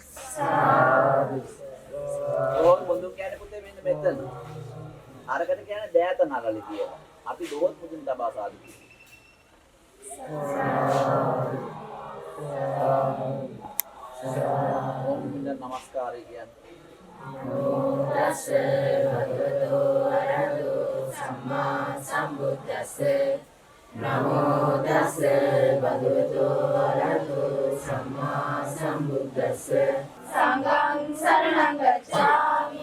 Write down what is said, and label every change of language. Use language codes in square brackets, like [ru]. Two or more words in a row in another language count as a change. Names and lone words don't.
[si] දොහොත් මුදුන් කියන්නේ පුතේ මෙන්න මෙතන. අරකට කියන්නේ දෑත නළලි කියලා. අපි දොහොත් මුදුන් තබා සාදු නමස්කාරය කියන්නේ. [pi] නමෝ තස්ස භගවතෝ අරහතෝ සම්මා සම්බුද්දස්ස නමෝ තස්ස භගවතෝ අරහතෝ සම්මා සම්බුද්දස්ස සංඝං සරණං ගච්ඡාමි